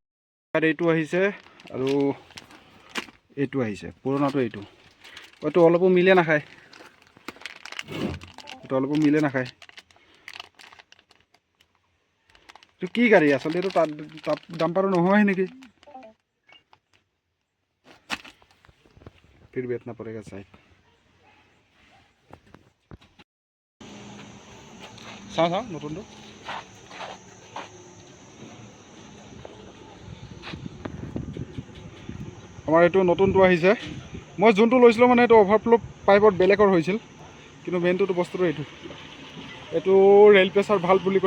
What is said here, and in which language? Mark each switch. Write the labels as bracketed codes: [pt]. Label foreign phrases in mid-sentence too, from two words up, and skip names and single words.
[as] ইয়াত এইটো আহিছে আৰু এইটো আহিছে, পুৰণাটো এইটো অলপো মিলে নাখায়, এইটো কি গাড়ী আচলতে? এইটো তাত ডাম্পাৰো নহয় নেকি? [hi] फिर बेचना पड़ेगा साइड। [as] চাওঁ নতুনটো। আমাৰ এইটো নতুনটো আহিছে। মই যোনটো লৈছিলোঁ মানে এইটো [en] overflow pipeত [as] বেলেগৰ হৈছিল, কিন্তু মেইনটো বস্তুটো এইটো [en] rail pressure [as] ভাল বুলি কয়।